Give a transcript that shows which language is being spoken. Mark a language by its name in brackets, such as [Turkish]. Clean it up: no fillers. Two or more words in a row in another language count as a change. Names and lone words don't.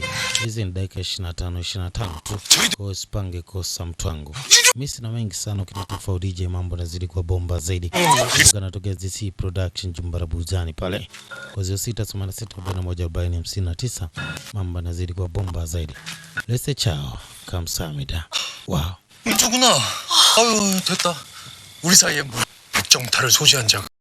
[Swahili] Hizi ni dakika 25 tu, kwa usipange kosa mtu wangu. Mimi sina mengi sana, ukitoka DJ mambo nazidi kwa bomba zaidi. Kanatokea DC Production Jumbara Buzani pale kwa 0686414059. Mambo nazidi kwa bomba zaidi. [English] Let's ciao. [Korean] 감사합니다. 와우. 누구나. 아유 됐다. 우리 사이에 뭐 백정타를 소지한 자가.